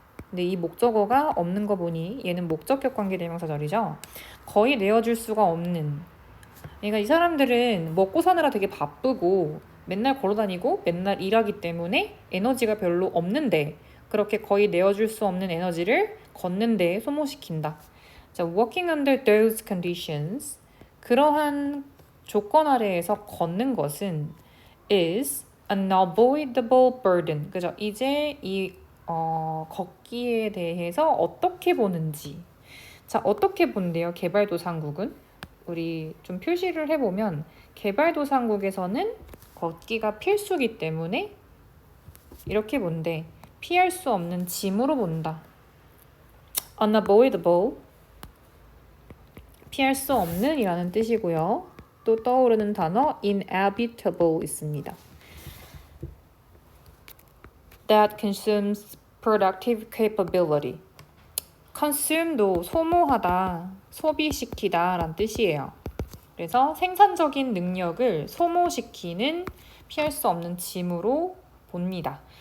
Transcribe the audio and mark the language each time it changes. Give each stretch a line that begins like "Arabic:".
Korean: 근데 이 목적어가 없는 거 보니 얘는 목적격 관계대명사절이죠. 거의 내어줄 수가 없는. 그러니까 이 사람들은 먹고 사느라 되게 바쁘고 맨날 걸어다니고 맨날 일하기 때문에 에너지가 별로 없는데 그렇게 거의 내어줄 수 없는 에너지를 걷는 데에 소모시킨다. 자,
English: working under those conditions,
Korean: 그러한 조건 아래에서 걷는 것은
English: is an unavoidable burden.
Korean: 그죠? 이제 이 걷기에 대해서 어떻게 보는지. 자, 어떻게 본대요? 개발도상국은? 우리 좀 표시를 해보면 개발도상국에서는 걷기가 필수기 때문에 이렇게 본대. 피할 수 없는 짐으로 본다. unavoidable, 피할 수 없는 이라는 뜻이고요. 또 떠오르는 단어 inevitable 있습니다.
English: That consumes productive capability.
Korean: consume도 소모하다, 소비시키다 라는 뜻이에요. 그래서 생산적인 능력을 소모시키는 피할 수 없는 짐으로 봅니다.